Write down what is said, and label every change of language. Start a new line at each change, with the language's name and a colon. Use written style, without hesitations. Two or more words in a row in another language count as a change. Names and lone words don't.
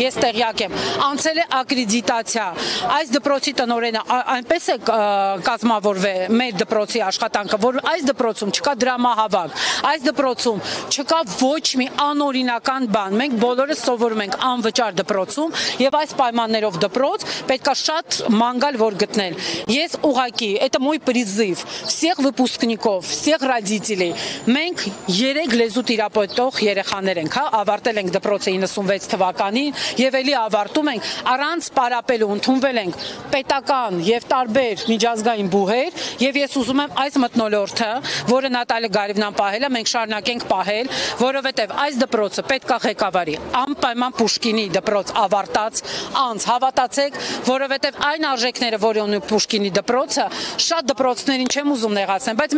Armenian: ես տեղյակ եմ, անցել է ակրեդիտացիա, այս դպրոցի տնօրենը այնպես է կազմավորվել մեր դպրոցի աշխատանքը, որ այս դպրոցում չկա դրամահավաք, այս դպրոցում չկա ոչ մի անօրինական бан, մենք բոլորս սովորում ենք անվճար դպրոցում եւ այս պայմաններով դպրոց պետքա շատ մանգալ որ գտնել։ Ես ուղակի,
Russian: это мой призыв всех выпускников, всех родителей,
Armenian: մենք 3 լեզու տիրապետող երեխաներ ենք, հա, ավարտել ենք դպրոցը 96 թվականին եւ էլի ավարտում ենք առանց պարապելու, ընդունվել ենք պետական եւ տարբեր միջազգային բուհեր եւ ես ուզում եմ այս մթնոլորտը, որը Նատալիա Գարիվնան պահել է, մենք շարունակենք պահել, որովհետեւ այս դպրոցը պետք է ղեկավարի անպայման Պուշկինի դպրոց ավարտած անց, հավատացեք, որովհետեւ այն արժեքները, որ ունի Պուշկինի դպրոցը, շատ դպրոցներին չեմ ուզում նեղացնել, բայց